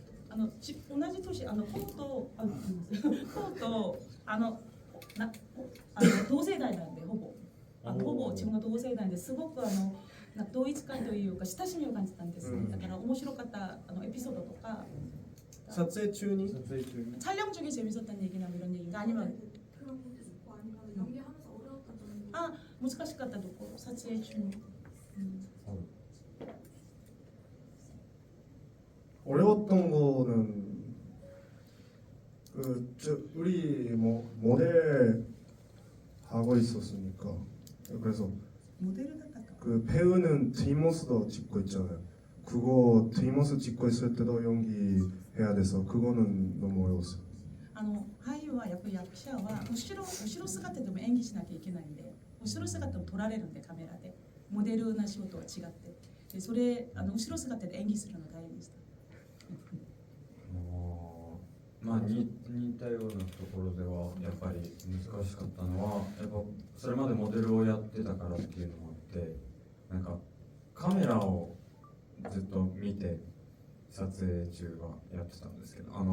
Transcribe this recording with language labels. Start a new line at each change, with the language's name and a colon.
Japanese: 同じ年同世代なんでほぼ自分が同世代ですごく同一感というか親しみを感じたんですね。だから面白かったエピソードとか撮影中に
Korean: 촬영 중에 재밌었던 얘기나 뭐 이런 얘기가 아니면 그런 것도 있고 아니면 연기하면서 어려웠던 점이.
Japanese: 難しかったところ撮影中に
Korean: 어려웠던 거는 우리 모델 하고 있었으니까 그래서 모델을 했다가 그 배우는 뒷모습도 찍고 있잖아요. 그거 뒷모습 찍고 있을 때도 연기해야 돼서 그거는 너무 어려웠어요.
Japanese: 俳優はやっぱり役者は後ろ姿でも演技しなきゃいけないんで後ろ姿も撮られるんでカメラでモデルな仕事は違ってでそれ後ろ姿で演技するのが大変でした。まあ似たようなところではやっぱり難しかったのはやっぱそれまでモデルをやってたからっていうのもあってなんかカメラをずっと見て撮影中はやってたんですけど